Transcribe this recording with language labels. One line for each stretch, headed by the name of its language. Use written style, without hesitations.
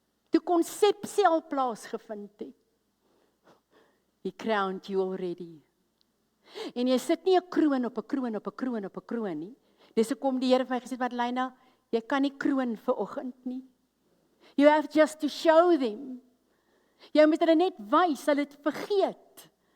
Afrikaans: Toe konsepsie al plaasgevind het.
English: He crowned you already.
Afrikaans: En jy sit nie 'n kroon op 'n kroon op 'n kroon op 'n kroon nie. Dis hoekom die Here vir my gesê het, Madeleine, jy kan nie kroon vir oggend nie.
English: You have just to show them.
Afrikaans: Jy moet hulle net wys, hulle het vergeet.